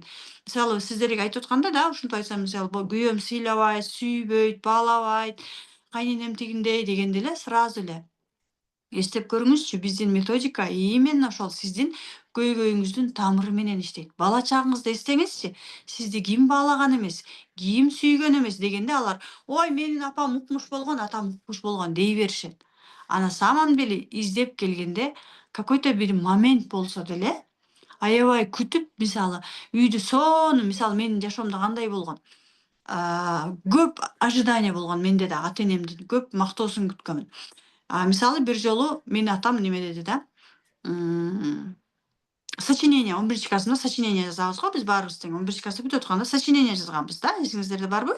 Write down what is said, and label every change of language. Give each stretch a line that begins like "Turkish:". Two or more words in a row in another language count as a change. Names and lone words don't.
Kyrgyz: Мисалы сиздерге айтып атканда да, ушинтип айтсам, мисалы, күйөөм сыйлабайт, сүйбөйт, баалабайт, кайненем тигиндей дегенде эле сразу эле эстеп көрүңүзчү, биздин методика именно ошол сиздин көйгөйүңүздүн тамыры менен иштейт. Бала чагыңызды эстеңизчи, сизди ким баалаган эмес, ким сүйгөн эмес дегенде алар, ой, менин апам укмуш болгон, атам укмуш болгон дей беришет.
Russian: А на самом деле
Kyrgyz: издеп келгенде какой-то бир момент болсо деле аябай күтүп, мисалы үйдү сонун, мисалы менин жашоомдо кандай болгон, көп ожидание болгон менде да, ата энемдин көп мактоосун күткөнмүн. Мисалы бир жолу менин атам неме деди да, сочинение 11 классымда сочинение жазабыз го биз баарыбыз тең 11 класста бүтүп атканда сочинение жазганбыз да, эсиңиздерде барбы?